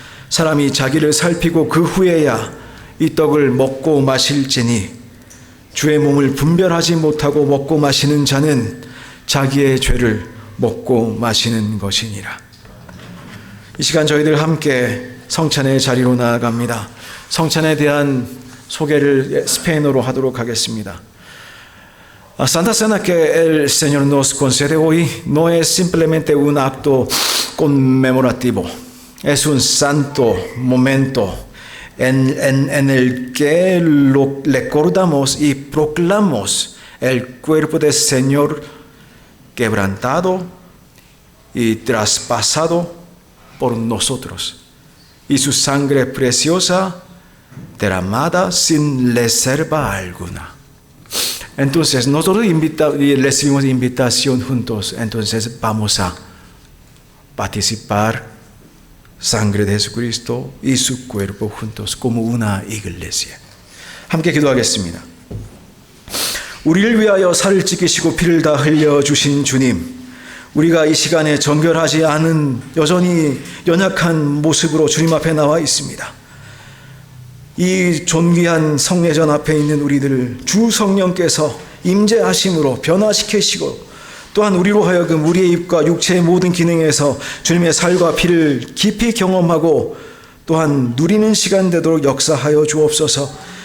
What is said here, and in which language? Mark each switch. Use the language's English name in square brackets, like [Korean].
[Korean] 사람이 자기를 살피고 그 후에야 이 떡을 먹고 마실지니 주의 몸을 분별하지 못하고 먹고 마시는 자는 자기의 죄를 먹고 마시는 것이니라. 이 시간 저희들 함께 성찬의 자리로 나아갑니다. 성찬에 대한 소개를 스페인어로 하도록 하겠습니다. [Spanish] Santa Cena que el Señor nos concede hoy no es simplemente un acto conmemorativo, es un santo momento en el que recordamos y proclamamos el cuerpo del Señor quebrantado y traspasado por nosotros y su sangre preciosa derramada sin reserva alguna. Entonces nosotros recibimos invitación juntos, entonces vamos a participar sangre de Jesucristo y su cuerpo juntos como una iglesia. [Korean] 함께 기도하겠습니다. 우리를 위하여 살을 찢기시고 피를 다 흘려주신 주님, 우리가 이 시간에 정결하지 않은 여전히 연약한 모습으로 주님 앞에 나와 있습니다. 이 존귀한 성례전 앞에 있는 우리들을 주 성령께서 임재하심으로 변화시키시고 또한 우리로 하여금 우리의 입과 육체의 모든 기능에서 주님의 살과 피를 깊이 경험하고 또한 누리는 시간 되도록 역사하여 주옵소서.